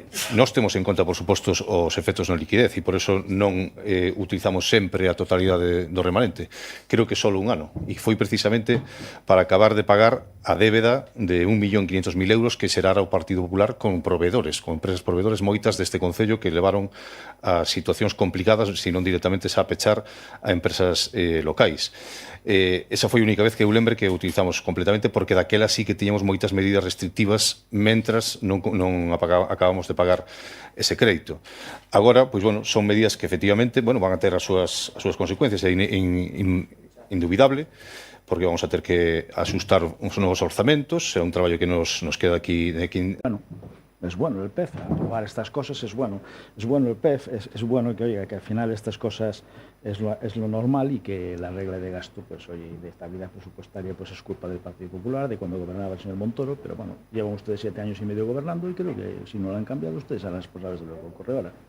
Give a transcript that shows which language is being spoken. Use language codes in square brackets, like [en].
[gl] Nós temos en conta, por suposto, os efectos na liquidez e por eso non utilizamos sempre a totalidade do remanente. Creo que só un ano e foi precisamente para acabar de pagar a débeda de 1.500.000 euros que xerara o Partido Popular con proveedores, con empresas proveedores moitas deste Concello que levaron a situacións complicadas, se non directamente xa pechar a empresas locais. Esa foi a única vez que eu lembre que utilizamos completamente porque daquela sí que tiñamos moitas medidas restrictivas mentras non acabamos de pagar ese crédito. Agora, pois, bueno, son medidas que efectivamente, bueno, van a ter as súas consecuencias, é indubidable, porque vamos a ter que asustar uns novos orzamentos, é un traballo que nos queda aquí. [es] Bueno, es bueno el PEF, aprobar estas cosas es bueno. Es bueno el PEF, es bueno que, oiga, que al final estas cosas es lo normal y que la regla de gasto, pues, oye, de estabilidad presupuestaria, pues es culpa del Partido Popular, de cuando gobernaba el señor Montoro, pero bueno, llevan ustedes 7 años y medio gobernando y creo que si no lo han cambiado ustedes serán responsables de lo que ocurre ahora.